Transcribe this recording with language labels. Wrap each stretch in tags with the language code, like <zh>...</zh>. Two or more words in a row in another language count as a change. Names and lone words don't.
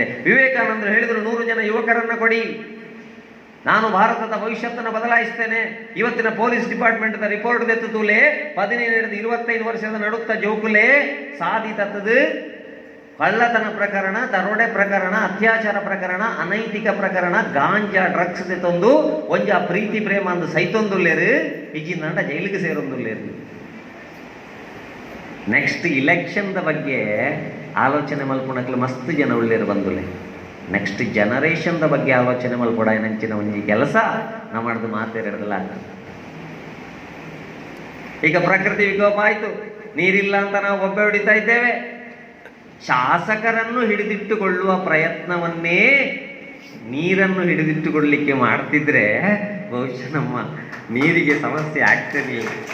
<kn>ವಿವೇಕಾನಂದರು ಹೇಳಿದ್ರು, 100 ಜನ ಯುವಕರನ್ನ ಕೊಡಿ, ನಾನು ಭಾರತದ ಭವಿಷ್ಯತ್ತನ್ನು ಬದಲಾಯಿಸ್ತೇನೆ.</kn> <tcy>ಇವತ್ತಿನ</tcy> <en>police department report</en> <tcy>ದೆತ್ತುಲೆ 17-25 ವರ್ಷದ ನಡುತ್ತ ಜೋಕುಲೆ ಸಾಧಿತದ್ದು ಕಳ್ಳತನ ಪ್ರಕರಣ, ದರೋಡೆ ಪ್ರಕರಣ, ಅತ್ಯಾಚಾರ ಪ್ರಕರಣ, ಅನೈತಿಕ ಪ್ರಕರಣ, ಗಾಂಜಾ ಡ್ರಗ್ಸ್ ತಂದು ಒಂಜ ಪ್ರೀತಿ ಪ್ರೇಮ ಅಂದು ಸೈತೊಂದುಲ್ಲೇರು ಈಜಿನ ಜೈಲಿಗೆ ಸೇರೊಂದುಲ್ಲೇರು.</tcy> <en>next election</en> <tcy>ಬಗ್ಗೆ ಆಲೋಚನೆ ಮಲ್ಪುಣಕ್ಲು ಮಸ್ತ್ ಜನ ಉಳ್ಳೇರು ಬಂದುಲೆ.</tcy> <en>next generation</en> <tcy>ಬಗ್ಗೆ ಆಲೋಚನೆ ಮಲ್ಪಡ ನಂಚಿನ ಒಂಜಿ ಕೆಲಸ</tcy> <kn>ನಾವು ಮಾಡಿದ</kn> <tcy>ಮಾತೇರಿಡಲ್ಲ.</tcy> <kn>ಈಗ ಪ್ರಕೃತಿ ವಿಕೋಪ ಆಯ್ತು, ನೀರಿಲ್ಲ ಅಂತ ನಾವು ಒಬ್ಬೆ ಹೊಡಿತಾ ಇದ್ದೇವೆ. ಶಾಸಕರನ್ನು ಹಿಡಿದಿಟ್ಟುಕೊಳ್ಳುವ ಪ್ರಯತ್ನವನ್ನೇ ನೀರನ್ನು ಹಿಡಿದಿಟ್ಟುಕೊಳ್ಳಲಿಕ್ಕೆ ಮಾಡ್ತಿದ್ರೆ ಬಹುಶಃ ನಮ್ಮ ನೀರಿಗೆ ಸಮಸ್ಯೆ ಆಗ್ತಿರಲಿಲ್ಲ.</kn>